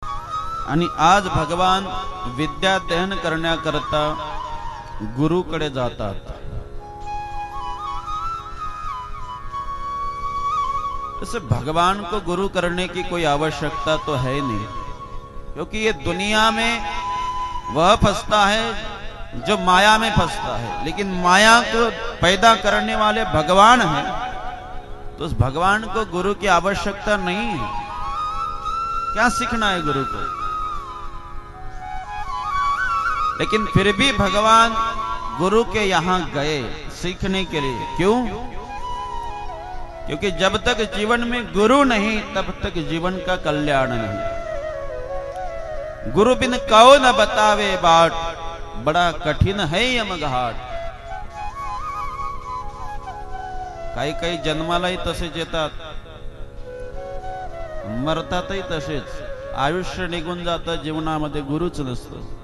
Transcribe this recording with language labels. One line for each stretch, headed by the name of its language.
Marathi: आणि आज भगवान विद्याध्ययन करण्याकरता गुरुकडे जातात।
Hindi: ऐसे भगवान को गुरु करने की कोई आवश्यकता तो है नहीं, क्योंकि ये दुनिया में वह फंसता है जो माया में फंसता है, लेकिन माया को पैदा करने वाले भगवान हैं, तो उस भगवान को गुरु की आवश्यकता नहीं है। क्या सीखना है गुरु को? लेकिन फिर भी भगवान गुरु के यहां गए सीखने के लिए। क्यों? क्योंकि जब तक जीवन में गुरु नहीं तब तक जीवन का कल्याण नहीं। गुरु बिन कहो न बतावे बाट, बड़ा कठिन है यम घाट।
Marathi: काही काही जन्मालाही तसेच येतात, मरतातही तसेच। आयुष्य निघून जातं, जीवनामध्ये गुरुच नसतो।